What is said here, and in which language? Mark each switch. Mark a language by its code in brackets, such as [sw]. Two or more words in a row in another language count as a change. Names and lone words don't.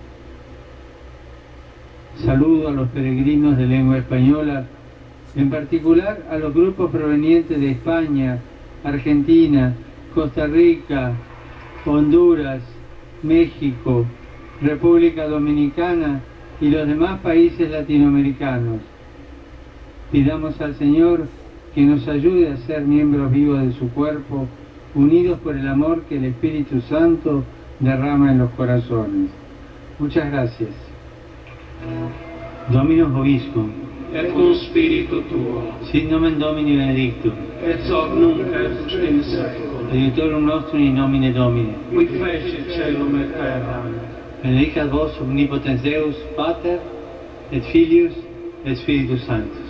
[es] Saludo a los peregrinos de lengua española, en particular a los grupos provenientes de España, Argentina, Costa Rica, Honduras, México, República Dominicana y los demás países latinoamericanos. Pidamos al Señor que nos ayude a ser miembros vivos de su cuerpo, unidos por el amor que el Espíritu Santo derrama en los corazones. Muchas gracias. [la] Dominus vobiscum, et cum spiritu tuo, sit nomen Domini benedictum, et hoc nunc et in saeculum, aiutorium nostrum in nomine Domini. qui fecit caelum et terram. Benedicat vos omnipotens Deus, Pater, et Filius, et Spiritus Sanctus.